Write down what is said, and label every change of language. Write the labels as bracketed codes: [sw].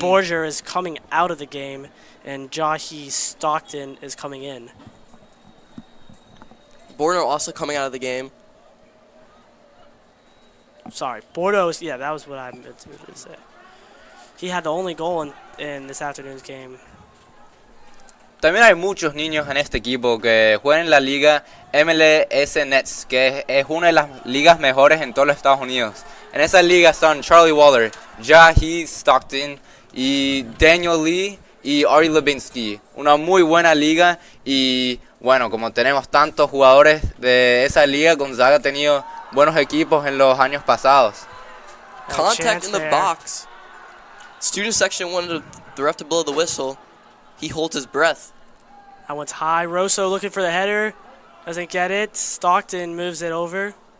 [en] Borger is coming out of the game, and Jahi Stockton is coming in. Borno also coming out of the game. Sorry, Bordeaux. Yeah, that was what I meant to say. He had the only goal in this afternoon's game. [es] También hay muchos niños en este equipo que juegan en la liga MLS Nets, que es una de las ligas mejores en todos los Estados Unidos. En esa liga están Charlie Waller, Jahi Stockton y Daniel Lee y Ari Levinsky. Una muy buena liga y bueno, como tenemos tantos jugadores de esa liga, Gonzaga ha tenido buenos equipos en los años pasados. [en] Contact in the box. Student section wanted the ref to blow the whistle. He holds his breath. That one's high. Rosso looking for the header. Doesn't get it. Stockton moves it over.